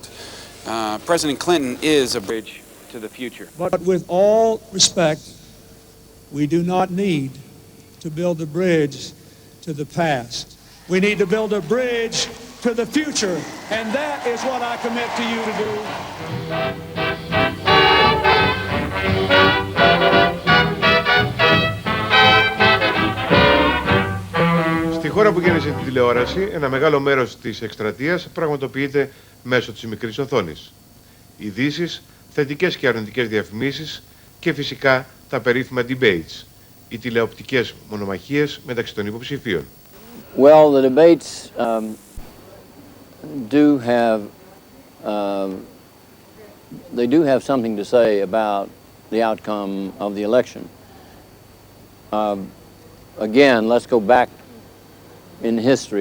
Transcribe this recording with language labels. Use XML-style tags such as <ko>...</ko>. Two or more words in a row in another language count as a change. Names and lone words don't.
<en>President Clinton is a bridge to the future. But with all respect, we do not need to build a bridge to the past. We need to build a bridge to the future, and that is what I commit to you to do.</en> <el>Στη χώρα που γέννησε την τηλεόραση, ένα μεγάλο μέρος της εκστρατείας πραγματοποιείται μέσω της μικρής οθόνης. Ειδήσεις, θετικές και αρνητικές διαφημίσεις και φυσικά τα περίφημα debates, οι τηλεοπτικές μονομαχίες μεταξύ των υποψηφίων.</el> <en>Well, the debates they do have something to say about the outcome of the election. Again, let's go back in history.</en>